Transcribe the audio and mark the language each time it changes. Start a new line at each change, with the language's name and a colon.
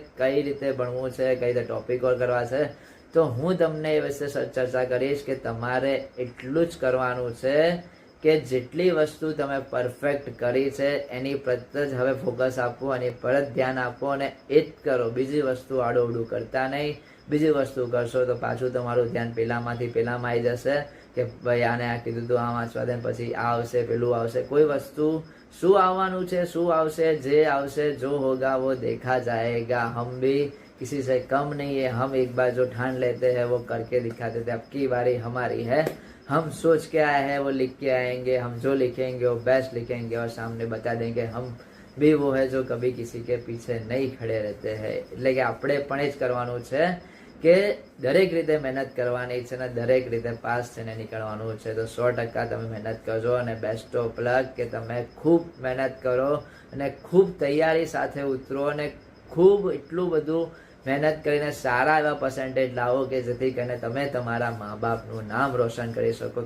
Gujarati: કઈ રીતે ભણવું છે, કઈ રીતે ટોપિકો કરવા છે, તો હું તમને એ વિશે ચર્ચા કરીશ કે તમારે એટલું જ કરવાનું છે કે જેટલી વસ્તુ તમે પરફેક્ટ કરી છે એની પ્રત્યે જ હવે ફોકસ આપો, એની પર જ ધ્યાન આપો અને એ જ કરો. બીજી વસ્તુ આડોઅવડું કરતા નહીં. બીજી વસ્તુ કરશો તો પાછું તમારું ધ્યાન પેલામાંથી પેલામાં આવી જશે કે ભાઈ આને આ કીધું તો આ વાંચવા દે, પછી આ આવશે, પેલું આવશે. કોઈ વસ્તુ શું આવવાનું છે, શું આવશે, જે આવશે,
Hindi: જો હોગા વો દેખા જાએગા. હમ ભી किसी से कम नहीं है. हम एक बार जो ठान लेते हैं वो करके दिखाते थे. अब की बारी हमारी है. हम सोच के आए हैं वो लिख के आएंगे. हम जो लिखेंगे वो बेस्ट लिखेंगे और सामने बता देंगे. हम भी वो है जो कभी किसी के पीछे नहीं खड़े रहते हैं.
Gujarati: એટલે કે આપણે પણ એ જ કરવાનું છે કે દરેક રીતે મહેનત કરવાની છે અને દરેક રીતે પાસ થઈને નીકળવાનું છે. તો 100% તમે મહેનત કરજો અને બેસ્ટ ઓફ લક કે તમે ખૂબ મહેનત કરો અને ખૂબ તૈયારી સાથે ઉતરો અને ખૂબ એટલું બધું મહેનત કરીને સારા એવા પર્સન્ટેજ લાવો કે જેથી કરીને તમે તમારા મા બાપનું નામ રોશન કરી શકો.